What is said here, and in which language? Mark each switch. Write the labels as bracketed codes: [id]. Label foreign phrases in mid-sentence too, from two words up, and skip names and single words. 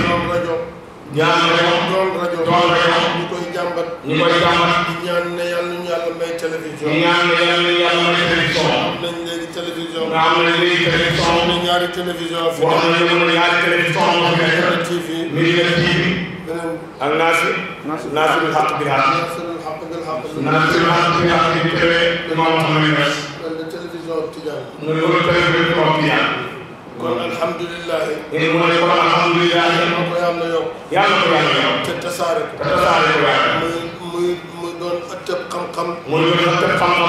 [wo] doon rajo. doon rajo. ñu koy jàmbat. ñu koy jàmbat. di ñaan ne yàlla ñu yàlla may télévision. di ñaan ne yàlla may télévision. am nañ léegi télévision. nga am nañ léegi télévision. am na ñaari télévision. fi wax nañu ne ñaari télévision moo fi nekk. TV. Medina TV. beneen. ak Naasirul Haq bil Haq. Naasirul Haq bil Haq. Naasirul Haq bil Haq bi télé Imam Mouhamed Niass. loolu télévision Tidiane. mu ne loolu télévision Tidiane. kon alhamdulilah. mu ne kon alhamdulilah. yàlla ko yàlla yokk. yàlla ko yàlla yokk. te tasaare ko. te tasaare ko yàlla. muy doon ëttëb xam-xam. muy doon ëttëb xam-xam.